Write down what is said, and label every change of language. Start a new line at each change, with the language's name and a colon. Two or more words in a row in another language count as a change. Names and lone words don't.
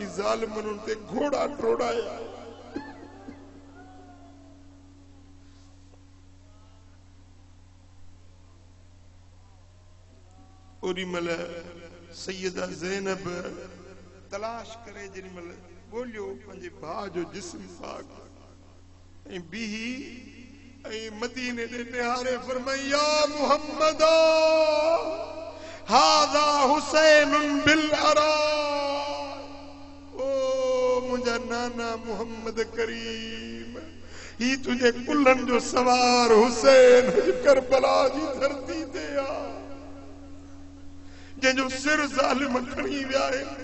Sindhi: ज़ालिमनि उन ते घोड़ा टोड़ाया। ओॾी महिल सैयदा ज़ैनब तलाश करे जेॾीमहिल ॻोल्हियो पंहिंजे भाउ जो जिस्म पाक ऐं बीही ऐं मदीने ॾे निहारे फरमाई
Arabic: يا محمد هذا حسين بالعراء.
Sindhi: ओ मुंहिंजा नाना मुहम्मद करीम, ही तुंहिंजे कुल्हनि जो सवार हुसैन करबला जी धरती ते आ, जंहिंजो सिर ज़ालिम खणी विया आहिनि।